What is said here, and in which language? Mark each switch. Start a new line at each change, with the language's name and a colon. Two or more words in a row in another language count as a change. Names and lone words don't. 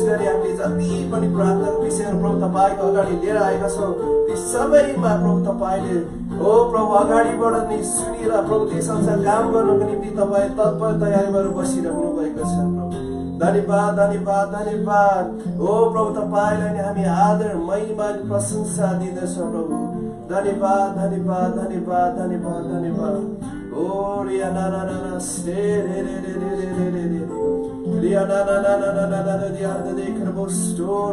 Nepali: गरी हामीले जति पनि प्रार्थनाको विषयहरू प्रभु तपाईको अगाडि लिएर आएका छौँ ती सबैमा प्रभु तपाईले ओ प्रभु अगाडिबाट नै सुनेर प्रभु त्यस अनुसार काम गर्नको निम्ति तपाई तत्पर तयारी गरेर बसिरहनु भएको छ प्रभु धन्यवाद धन्यवाद धन्यवाद ओ प्रभु तपाईलाई नै हामी आदर महिमा प्रशंसा दिँदछौँ प्रभु धन्यवाद धन्यवाद धन्यवाद धन्यवाद धन्यवाद ओ रिया ना ना ना स्टे रे रे रे रे रे रे रे रिया ना ना ना ना ना ना ना दियार दे देख स्टोर